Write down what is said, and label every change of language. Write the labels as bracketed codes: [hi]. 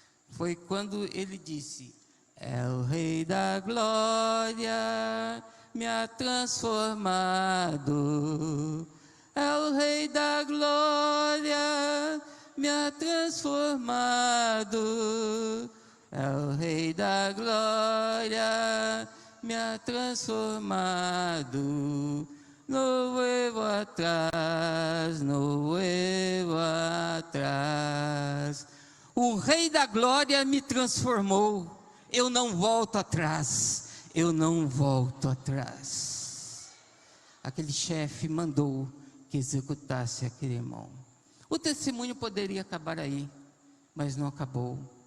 [pt] Foi quando ele disse: é o Rei da Glória, [es] me ha transformado. [pt] É o Rei da Glória, [es] me ha transformado. [pt] É o Rei da Glória, [es] me ha transformado. No vuelvo atrás, no vuelvo atrás. [pt] O Rei da Glória me transformou. Eu não volto atrás, eu não volto atrás. Aquele chefe mandou que executasse aquele irmão. O testemunho poderia acabar aí, mas não acabou.